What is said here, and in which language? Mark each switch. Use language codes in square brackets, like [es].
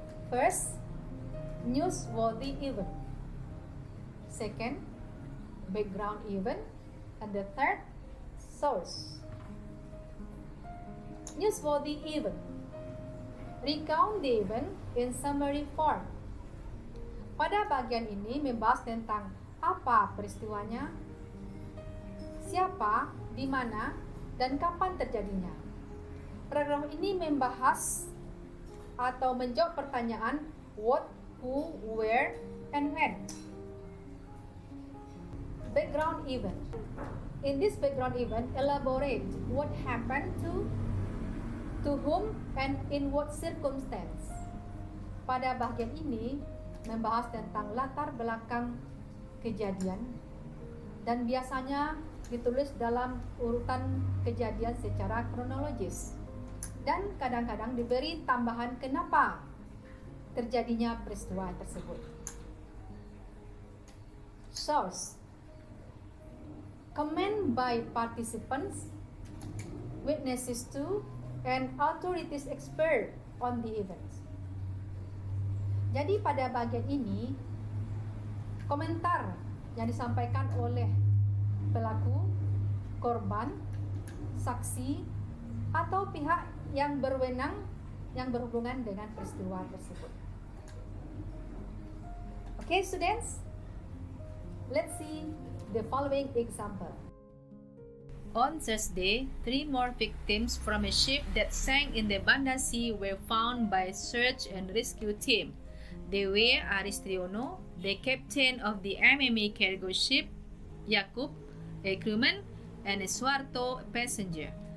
[en] First, newsworthy event. Second, background event. And the third, source. Newsworthy event. Recount the event in summary form. [id] Pada bagian ini membahas tentang apa peristiwanya, siapa, di mana, dan kapan terjadinya. Paragraf ini membahas atau menjawab pertanyaan [en] what, who, where, and when. Background event. In this background event, elaborate what happened to whom and in what circumstance. [id] Pada bagian ini membahas tentang latar belakang kejadian dan biasanya ditulis dalam urutan kejadian secara kronologis dan kadang-kadang diberi tambahan kenapa terjadinya peristiwa tersebut. [en] Source. Comment by participants, witnesses to, and authorities expert on the events. [id] Jadi pada bagian ini, komentar yang disampaikan oleh pelaku, korban, saksi, atau pihak yang berwenang yang berhubungan dengan peristiwa tersebut. [en] Okay, students, let's see the following example. On Thursday, 3 more victims from a ship that sank in the Banda Sea were found by search and rescue team. They were Aristriono, the captain of the MMA cargo ship, Jakub, a crewman, and Suarto, a passenger.